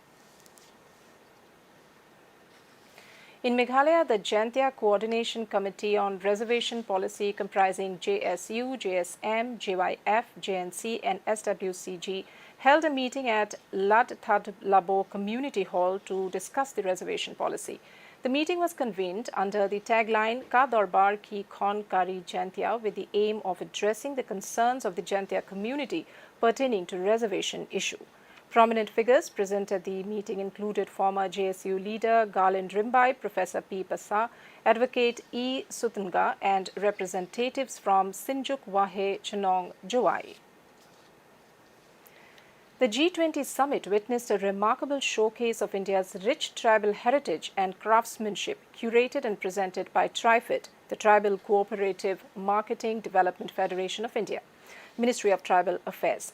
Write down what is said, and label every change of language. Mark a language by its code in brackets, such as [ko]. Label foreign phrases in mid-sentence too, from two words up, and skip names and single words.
[en] In Meghalaya, the Jantia Coordination Committee on Reservation Policy comprising JSU, JSM, JYF, JNC and SWCG held a meeting at Lad Thad Labo Community Hall to discuss the reservation policy. The meeting was convened under the tagline [kha] Ka Darbar Ki Khon Kari Jantia [en] with the aim of addressing the concerns of the Jantia community pertaining to reservation issue. Prominent figures present at the meeting included former JSU leader Galind Rimbai, Professor P. Pasa, Advocate E. Sutunga and representatives from Sinjuk Wahe Chenong Jowai. The G20 summit witnessed a remarkable showcase of India's rich tribal heritage and craftsmanship curated and presented by TriFID, the Tribal Cooperative Marketing Development Federation of India, Ministry of Tribal Affairs.